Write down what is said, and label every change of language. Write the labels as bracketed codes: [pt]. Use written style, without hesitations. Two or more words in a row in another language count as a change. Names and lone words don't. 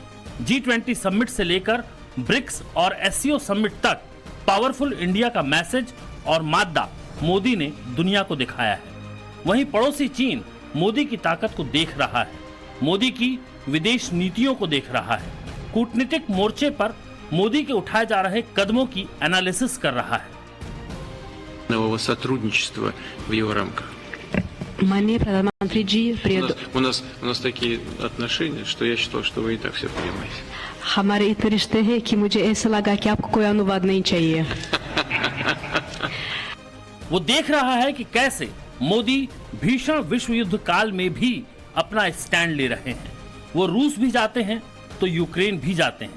[hi] G20 समिट से लेकर ब्रिक्स और SCO समिट तक [en] powerful India [hi] का मैसेज और मादा मोदी ने दुनिया को दिखाया है। वहीं पड़ोसी चीन मोदी की ताकत को देख रहा है, मोदी की विदेश नीतियों को देख रहा है, कूटनीतिक मोर्चे पर मोदी के उठाए जा रहे कदमों की एनालिसिस कर रहा है। [ru] нового сотрудничества в его рамках. [hi] माननीय प्रधानमंत्री जी, [ru] У нас такие отношения, что я считал, что вы и так все понимаете. [hi] हमारे इतने रिश्ते हैं कि मुझे ऐसा लगा कि आपको कोई अनुवाद नहीं चाहिए। वो देख रहा है कि कैसे मोदी भीषण विश्व युद्ध काल में भी अपना स्टैंड ले रहे हैं। वो रूस भी जाते हैं तो यूक्रेन भी जाते हैं।